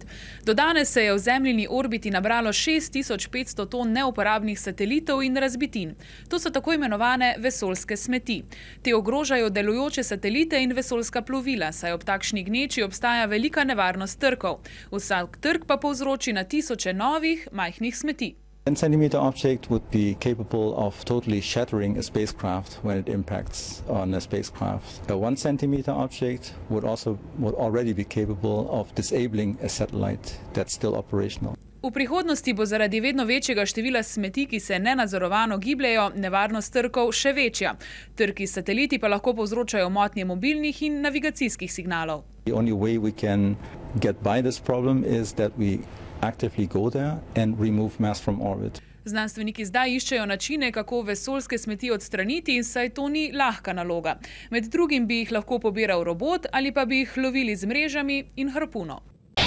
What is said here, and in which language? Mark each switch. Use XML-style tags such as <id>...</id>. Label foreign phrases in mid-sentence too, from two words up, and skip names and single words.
<sl>Do danes se je v zemljini orbiti nabralo 6500 ton neuporabnih satelitov in razbitin. To so tako imenovane vesoljske smeti. Te ogrožajo delujoče satelite in vesoljska plovila, saj ob takšni gneči obstaja velika nevarnost trkov. Vsak trk pa povzroči na tisoče novih, majhnih smeti.</sl> <en>10-centimeter object would be capable of totally shattering a spacecraft when it impacts on a spacecraft. A 1-centimeter object would already be capable of disabling a satellite that's still operational.</en> <sl>V prihodnosti bo zaradi vedno večjega števila smeti, ki se nenadzorovano gibljejo, nevarnost trkov še večja. Trki s sateliti pa lahko povzročajo motnje mobilnih in navigacijskih signalov.</sl> <en>The only way we can get by this problem is that we actively go there and remove mass from orbit.</en> <sl>Znanstveniki zdaj iščejo načine, kako vesoljske smeti odstraniti, saj to ni lahka naloga. Med drugim bi jih lahko pobiral robot ali pa bi jih lovili z mrežami in harpuno.</sl>